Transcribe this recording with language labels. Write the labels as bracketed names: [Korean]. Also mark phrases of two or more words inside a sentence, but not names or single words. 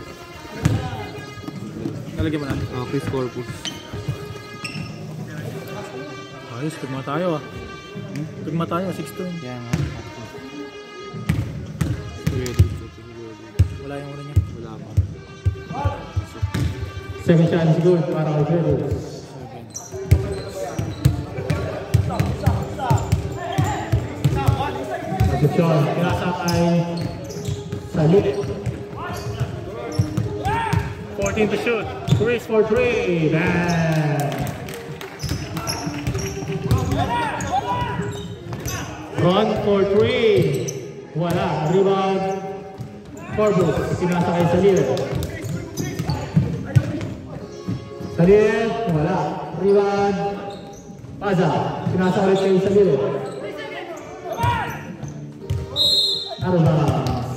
[Filipino] Talagyan mo na. Ah, Chris Corpus. Ayos, tugma tayo ah. Tugma tayo, 6-2. Kaya nga. Kuya Dudes. Wala yung una niya. Wala pa. [English] Second shot is good [Filipino] para kay [English] Pedro. [Filipino] Concepcion, kinasa kay Salute. [English] 14 to shoot. Chris for 3. Run for 3. [Filipino] Wala. Rebound. Corbus. Kinasa kay Salire. Salire. Wala. Rebound. Paza. Kinasa ulit kay Salire. Arubas.